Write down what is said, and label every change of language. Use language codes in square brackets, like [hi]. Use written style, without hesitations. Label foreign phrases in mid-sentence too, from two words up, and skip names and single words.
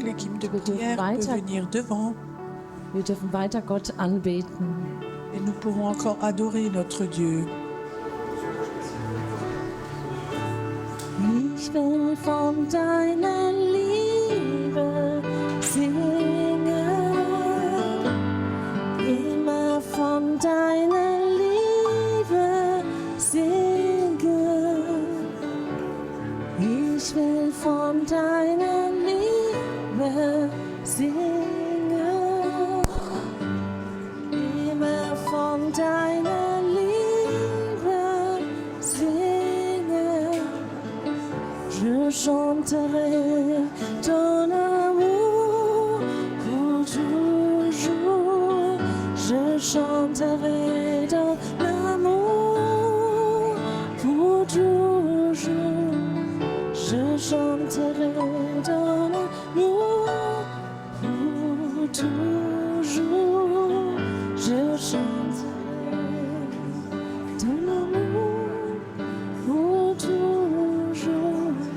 [fr] L'équipe de [de] Wir dürfen [fr] prière peut [de] weiter, [fr] venir devant [de] wir dürfen weiter Gott anbeten. [fr] et nous pourrons encore adorer notre Dieu. [de] Ich will von deiner Liebe singen, immer von deiner Liebe singen. Ich will von deiner Liebe singen, immer von deiner Liebe singen. [fr] Je chanterai ton amour pour toujours. Je chanterai ton amour pour toujours. Je chanterai ton amour pour toujours. Je chanterai ton amour pour toujours.